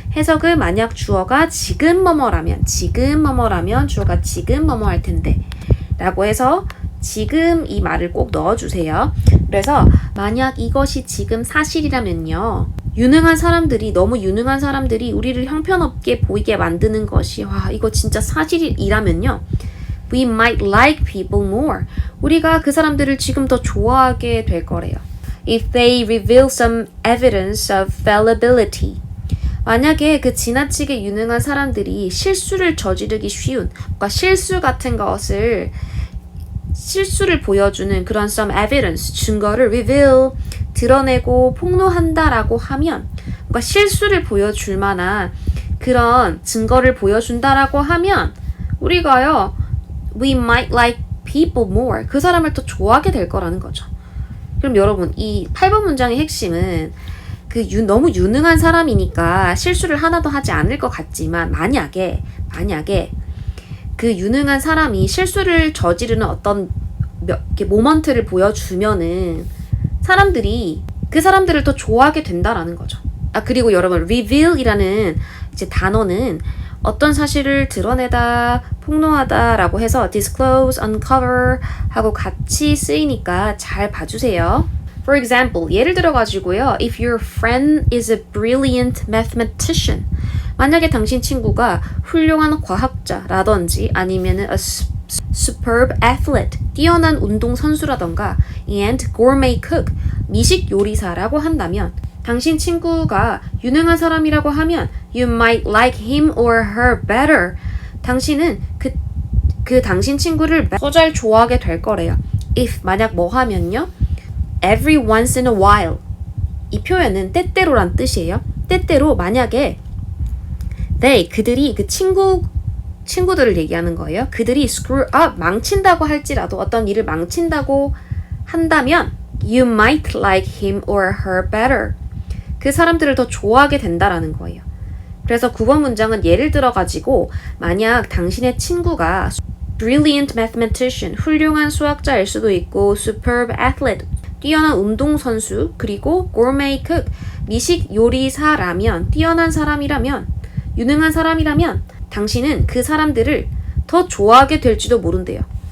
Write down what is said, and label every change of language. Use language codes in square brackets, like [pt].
[ko] 해석을 만약 주어가 지금 뭐뭐라면 주어가 지금 뭐뭐 할 텐데 라고 해서 지금 이 말을 꼭 넣어주세요. 그래서 만약 이것이 지금 사실이라면요. 너무 유능한 사람들이 우리를 형편없게 보이게 만드는 것이 이거 진짜 사실이라면요. [en] We might like people more. [ko] 우리가 그 사람들을 지금 더 좋아하게 될 거래요. [en] If they reveal some evidence of fallibility. [ko] 만약에 그 지나치게 유능한 사람들이 실수를 저지르기 쉬운, 그러니까 실수 같은 것을 실수를 보여주는 그런 some evidence, 증거를 reveal, 드러내고 폭로한다라고 하면 그러니까 실수를 보여줄 만한 그런 증거를 보여준다라고 하면 우리가요 [en] we might like people more [ko] 그 사람을 더 좋아하게 될 거라는 거죠. 그럼 여러분 이 8번 문장의 핵심은 너무 유능한 사람이니까 실수를 하나도 하지 않을 것 같지만 만약에 그 유능한 사람이 실수를 저지르는 어떤 모먼트를 보여주면은 사람들이 그 사람들을 더 좋아하게 된다라는 거죠. 그리고 여러분 reveal이라는 이제 단어는 어떤 사실을 드러내다, 폭로하다라고 해서 disclose, uncover 하고 같이 쓰이니까 잘 봐주세요. [en] For example, [ko] 예를 들어가지고요. [en] If your friend is a brilliant mathematician [ko] 만약에 당신 친구가 훌륭한 과학자라든지 아니면은 [en] a superb athlete, [ko] 뛰어난 운동 선수라던가 [en] and gourmet cook, [ko] 미식 요리사라고 한다면 당신 친구가 유능한 사람이라고 하면 [en] you might like him or her better. [ko] 당신은 그 당신 친구를 더 잘 좋아하게 될 거래요. [en] if [ko] 만약 뭐 하면요. [en] every once in a while. [ko] 이 표현은 때때로란 뜻이에요. 때때로 만약에 그들이 그 친구들을 얘기하는 거예요. [en] 그들이 screw up, [ko] 망친다고 할지라도 어떤 일을 망친다고 한다면 [en] you might like him or her better. [ko] 그 사람들을 더 좋아하게 된다라는 거예요. 그래서 9번 문장은 예를 들어가지고 만약 당신의 친구가 [en] brilliant mathematician, [ko] 훌륭한 수학자일 수도 있고 [en] superb athlete, [ko] 뛰어난 운동선수, 그리고 [en] gourmet cook, [ko] 미식 요리사라면, 뛰어난 사람이라면, 유능한 사람이라면 당신은 그 사람들을 더 좋아하게 될지도 모른대요.